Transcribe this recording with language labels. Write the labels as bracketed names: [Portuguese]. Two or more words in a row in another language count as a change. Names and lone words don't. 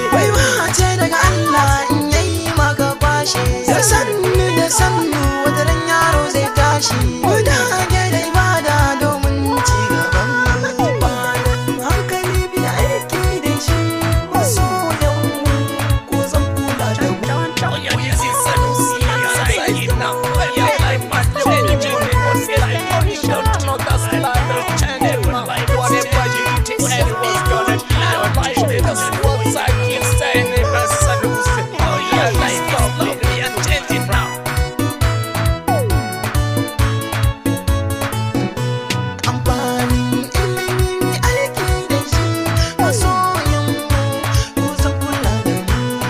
[Hausa] Baiwa ce daga Allah in yayi maka kwashe. Da sannu da sannu wata ran yaro zai tashi. Mu dage da ibada domin ci gaban mu. Amfanin hankali bi aiki da shi. Masoyan mu, ku zan kula da mu. [English] Oh, yeah, this is Sanusi. Zaki now. Oh, yeah, I must tell you, you must like, you don't know that's life. Whatever you think, everyone's gonna be alright. That's what Zaki is saying, Sanusi. Oh, yeah, this is love. We are changing now. [Hausa] Amfanin ilimi aiki da shi. Masoyan mu, ku zan kula da mu.